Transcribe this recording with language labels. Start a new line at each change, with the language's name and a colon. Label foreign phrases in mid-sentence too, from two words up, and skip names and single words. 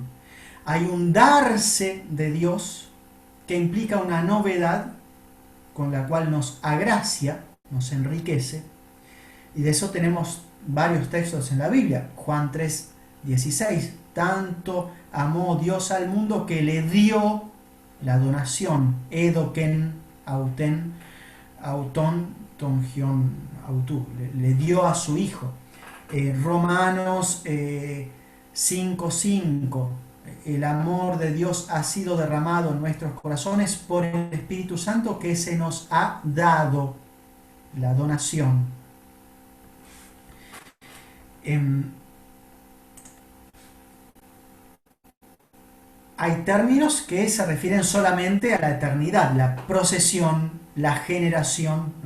Spanish: Hay un darse de Dios que implica una novedad con la cual nos agracia, nos enriquece, y de eso tenemos varios textos en la Biblia. Juan 3:16, tanto amó Dios al mundo que le dio la donación,
Greek: ἔδωκεν, αὐτήν, αὐτόν, τὸν υἱὸν, αὐτοῦ,
Spanish: le dio a su Hijo. Romanos 5:5, el amor de Dios ha sido derramado en nuestros corazones por el Espíritu Santo que se nos ha dado, la donación. Hay términos que se refieren solamente a la eternidad, la procesión, la generación, ¿no?